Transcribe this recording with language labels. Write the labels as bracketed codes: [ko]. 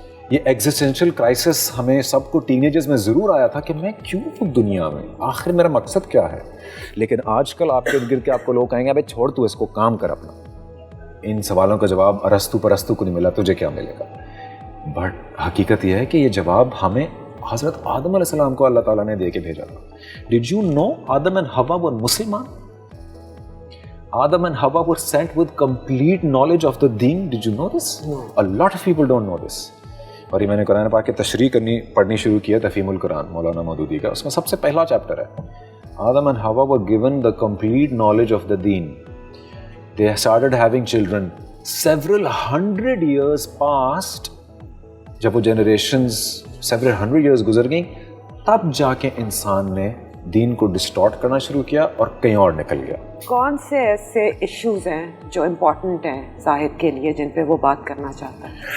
[ur] یہ existential crisis ہمیں سب کو ٹین ایجرز میں ضرور آیا تھا کہ میں کیوں ہوں دنیا میں, آخر میرا مقصد کیا ہے. لیکن آج کل آپ کے ارد کے آپ کو لوگ کہیں گے ابے چھوڑ تو اس کو, کام کر اپنا. ان سوالوں کا جواب ارسطو پرستو کو نہیں ملا, تجھے کیا ملے گا. بٹ حقیقت یہ ہے کہ یہ جواب ہمیں حضرت آدم علیہ السلام کو اللہ تعالیٰ نے دے کے بھیجا تھا. [en] Did you know Adam and Hawa were Musliman? Adam and Hawa were sent with complete knowledge of the deen. Did you know this? No. A lot of people don't know this. [ur] اور یہ میں نے قرآن پاک کی تشریح پڑھنی شروع کی ہے, تفہیم القرآن مولانا مودودی کا. اس میں سب سے پہلا چیپٹر ہے [en] Adam and Hawa were given the complete knowledge of the deen. They started having children. Several hundred years passed. [ur] جب وہ [en] generations several hundred years [ur] گزر گئیں, تب جا کے انسان نے دین کو ڈسٹارٹ کرنا شروع کیا اور کہیں اور نکل گیا. کون سے ایسے ایشوز ہیں جو امپورٹنٹ ہیں زاہد کے لیے جن پہ وہ بات کرنا چاہتا ہے؟